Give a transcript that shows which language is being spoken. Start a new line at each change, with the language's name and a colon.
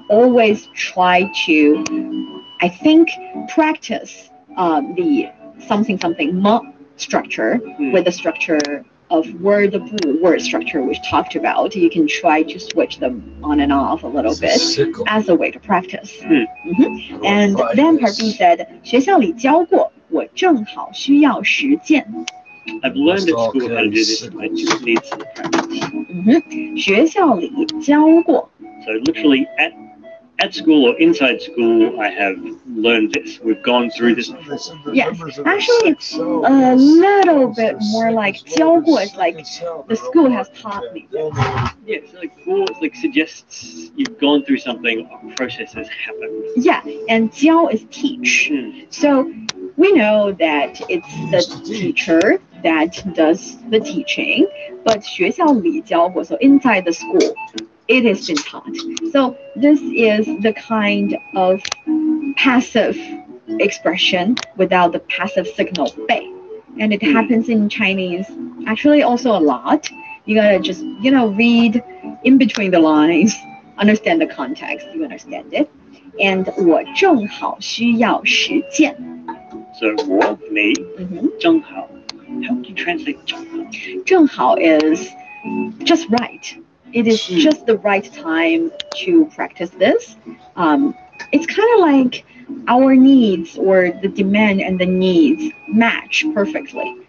English: Always try to, I think, practice the something structure with the structure of word structure we talked about. You can try to switch them on and off a little bit as a way to practice. And then part B said,
Chinese: 学校里教过，我正好需要实践。
English: I've learned at school how to do this. I just need some practice.
Chinese: 学校里教过。
English: So literally at school or inside school, I have learned this. We've gone through this before. Yes, actually, it's a little bit more like 教过 is like the school has taught me. Yeah, so like suggests you've gone through something, a process has happened. Yeah, and 教 is teach. So we know that it's the teacher that does the teaching, but
Chinese: 学校里教过,
English: so inside the school, it has been taught. So this is the kind of passive expression without the passive signal 被. And it happens in Chinese actually also a lot. You gotta just, read in between the lines, understand the context, you understand it.
Chinese: And 我正好需要实践. So 我
English: me,
Chinese: 正好.
English: How would you translate 正好? 正好 is just right. It is just the right time to practice this. It's kind of like our needs or the demand and the needs match perfectly.